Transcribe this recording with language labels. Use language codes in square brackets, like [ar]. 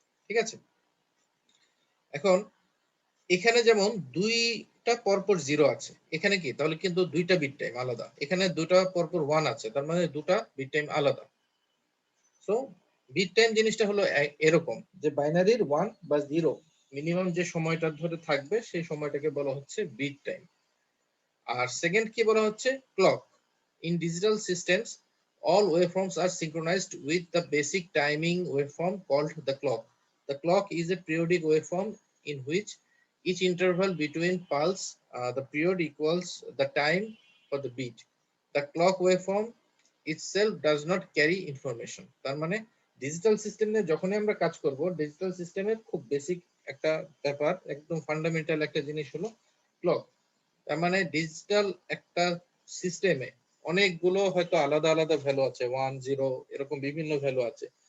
[bn] ঠিক আছে, এখন এখানে যেমন দুইটা পরপর 0 আছে, এখানে কি তাহলে কিন্তু দুইটা বিট টাইম আলাদা। এখানে দুটা পরপর 1 আছে, তার মানে দুটা বিট টাইম আলাদা। সো বিট টাইম জিনিসটা হলো এরকম যে বাইনারির 1 বা 0 মিনিমাম যে সময়টা ধরে থাকবে সেই সময়টাকে বলা হচ্ছে বিট টাইম। আর সেকেন্ড কি বলা হচ্ছে? Clock. [en] In digital systems all waveforms are synchronized with the basic timing waveform called the clock. The clock is a periodic waveform in which each interval between pulse, the period equals the time for the beat. The clock waveform itself does not carry information. [bn] তার মানে digital সিস্টেমে যখনই আমরা কাজ করব, digital সিস্টেমের খুব basic একটা ব্যাপার, একদম ফান্ডামেন্টাল একটা জিনিস হলো ক্লক। তার মানে ডিজিটাল একটা সিস্টেমে অনেকগুলো হয়তো আলাদা আলাদা ভ্যালু আছে, 1 0 এরকম বিভিন্ন ভ্যালু আছে।